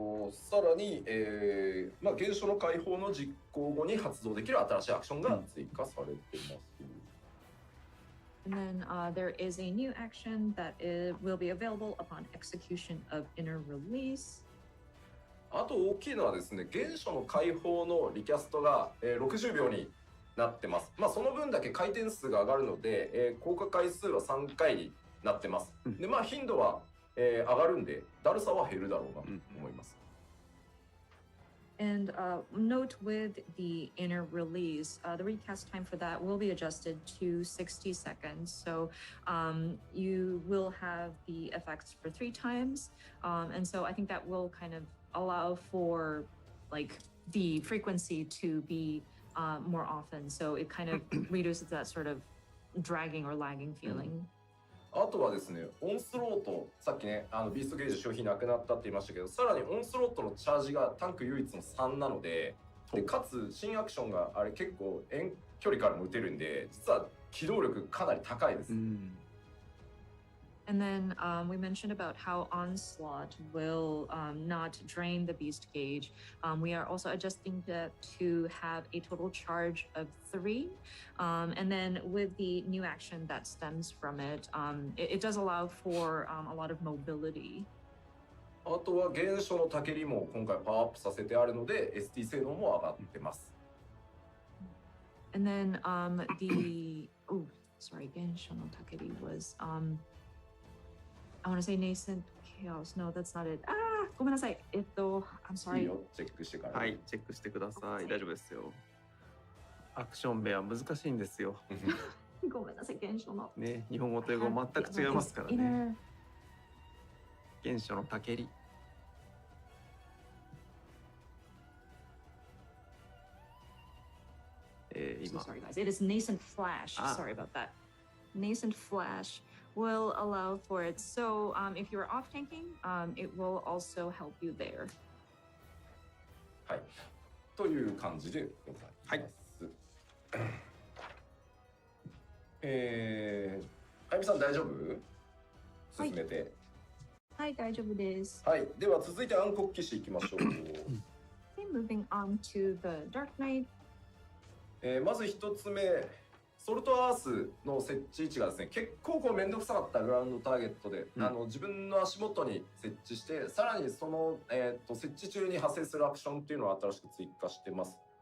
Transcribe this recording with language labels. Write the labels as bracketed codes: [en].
[ja] さらに、現象の解放の実行後に発動できる新しいアクションが追加されています。 [en] And then there is a new action that will be available upon execution of inner release. [ja] あと大きいのはですね、原初の解放のリキャストが、60秒になってます。その分だけ回転数が上がるので、効果回数は3回になってます。で、頻度は、上がるんで、だるさは減るだろうなと思います。 [en] And note with the inner release, the recast time for that will be adjusted to 60 seconds. So you will have the effects for 3 times. And so I think that will kind of allow for like the frequency to be more often. So it kind of reduces that sort of dragging or lagging feeling. [ja] あとはですね、オンスロート、さっきね、ビーストゲージ消費なくなったって言いましたけど、さらにオンスロートのチャージがタンク唯一の3なので、かつ新アクションがあれ結構遠距離からも打てるんで、実は機動力かなり高いです。 [en] And then we mentioned about how Onslaught will not drain the beast gauge. We are also adjusting that to have a total charge of 3. And then with the new action that stems from it, it does allow for a lot of mobility. [ja] あとは原初のタケリも今回パワーアップさせてあるので ST 性能も上がってます。 [en] And then原初のタケリ was I want to say nascent chaos. No, that's not it. [ja] ごめんなさい。 [en] I'm sorry. [ja] いいよ、チェックしてから。はい、チェックしてください。大丈夫ですよ。アクションベア難しいんですよ。ごめんなさい、原初の。ね、日本語と英語全く違いますからね。原初のタケリ。 [en] So sorry guys. It is nascent flash. Sorry about that. Nascent flash will allow for it. So if you're off tanking, it will also help you there. [ja] はい。という感じでございます。あゆみさん大丈夫？進めて。はい、大丈夫です。はい。では続いて暗黒騎士いきましょう。 Okay, moving on to the Dark Knight. まず一つ目。ソルトアースの設置位置がですね、結構めんどくさかったグラウンドターゲットで、自分の足元に設置して、さらにその、設置中に発生するアクションっていうのを新しく追加してます。